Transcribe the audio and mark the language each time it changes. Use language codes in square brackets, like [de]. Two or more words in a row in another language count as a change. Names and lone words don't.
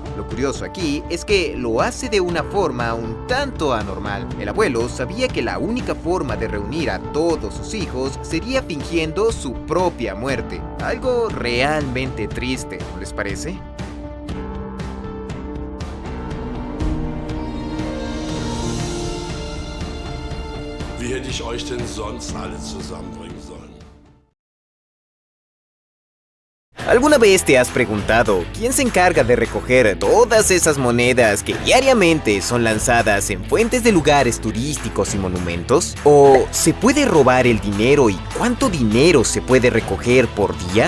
[es] Lo curioso aquí es que lo hace de una forma un tanto anormal. El abuelo sabía que la única forma de reunir a todos sus hijos sería fingiendo su propia muerte. Algo realmente triste, ¿no les parece? [de] Wie hätte ich euch denn sonst alle zusammenbringen sollen? [es] ¿Alguna vez te has preguntado quién se encarga de recoger todas esas monedas que diariamente son lanzadas en fuentes de lugares turísticos y monumentos? ¿O se puede robar el dinero y cuánto dinero se puede recoger por día?